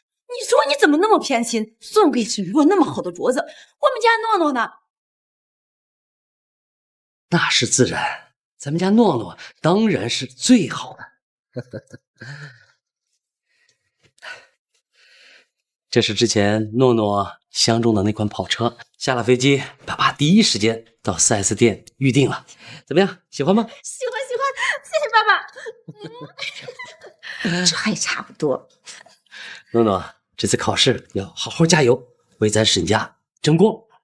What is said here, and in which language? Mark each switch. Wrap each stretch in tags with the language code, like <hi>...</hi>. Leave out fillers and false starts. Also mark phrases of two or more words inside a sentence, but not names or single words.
<zh>你说你怎麼那麼偏心，送給沈若那麼好的鐲子，我們家諾諾呢？那是自然，咱們家諾諾當然是最好的。这是之前諾諾相中的那款跑車，下了飛機，爸爸第一時間到 4S 店預定了。怎麼樣，喜歡嗎？喜歡，謝謝爸爸。這還差不多。諾諾，這次考試要好好加油，為咱沈家爭光。</zh>